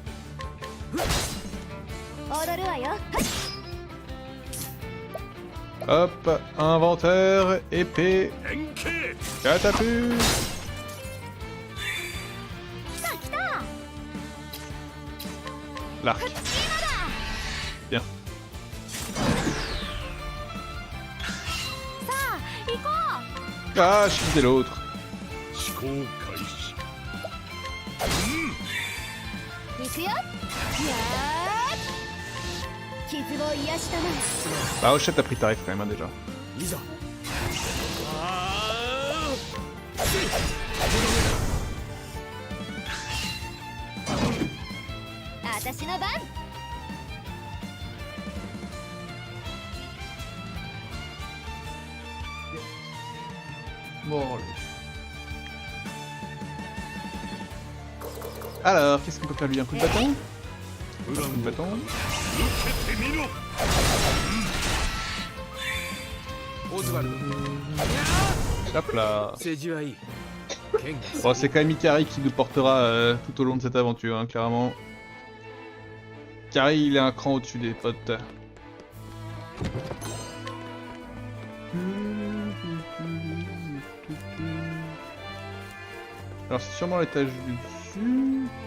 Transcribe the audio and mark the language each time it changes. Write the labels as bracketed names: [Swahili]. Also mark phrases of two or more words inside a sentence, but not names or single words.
[Japanese] 踊るわよ。 [French] Hop, inventaire, épée, [Japanese] 円形 [French] catapulte. [Japanese] 来た来た。 [French] L'arc. Bien. [Japanese] さあ、行こ [French] Ah, je quittais l'autre. [Japanese] 思考開始。う。行くよ。やー。傷を癒したまえ。 [French] Bah, Hochette a pris tarif quand même, hein, déjà. [Japanese] いざ。私の番。 [French] Bon, alors, qu'est-ce qu'on peut faire lui? Un coup de bâton? [Japanese] プラ [French] Un coup de [Japanese] ンを [French] bâton. [Japanese] 受けてみろ。オズワルド。 [French] Hop là. [Japanese] 政治はいい。剣が [French] Bon, c'est quand même Ikari qui nous portera tout au long de cette aventure, hein, clairement. Ikari, il est un cran au-dessus des potes. Alors, c'est sûrement l'étage du dessus.